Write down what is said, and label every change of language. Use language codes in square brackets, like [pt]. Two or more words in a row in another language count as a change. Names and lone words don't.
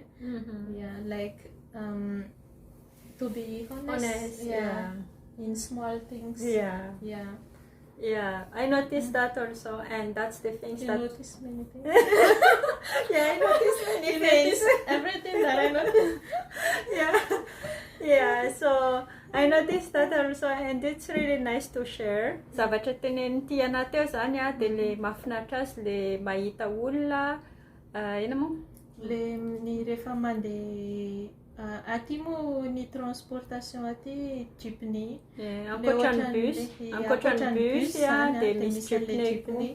[en] Yeah, like to be honest, in small things, Yeah, I noticed that also, and that's the things You that... notice many things. Yeah, I noticed many You things. notice everything that I notice. Yeah, so I noticed that also, and it's really nice to share. [mg] Zavatra tenen'ity anao teo zany a, dia le mahafinaritra azy le mahita olona, ina moa? Ny rehefa mandeha aty moa ny transportation aty jeepney. Ankoatran'ny bus dia misy jeepney koa.